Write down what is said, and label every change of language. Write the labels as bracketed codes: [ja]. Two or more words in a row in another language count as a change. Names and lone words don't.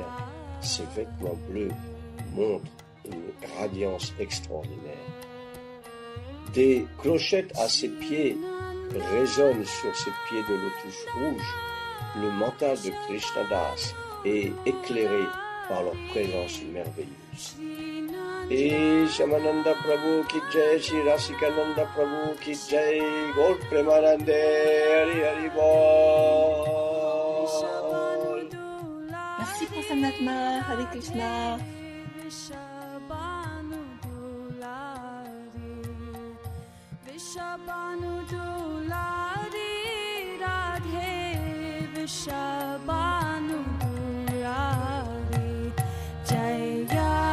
[fr] Ses vêtements bleus montrent une radiance extraordinaire. Des clochettes à ses pieds résonnent sur ses pieds de lotus rouges. Le mental de Krishnadas est éclairé par leur présence merveilleuse. [bn] Et শ্যামানন্দ প্রভু কি জয়, শ্রী রসিকানন্দ প্রভু কি জয়, গৌর প্রেমানন্দে হরি হরি বোল. [fr] Merci Prasanatma, Hare Krishna. Shabanu Durari Jaya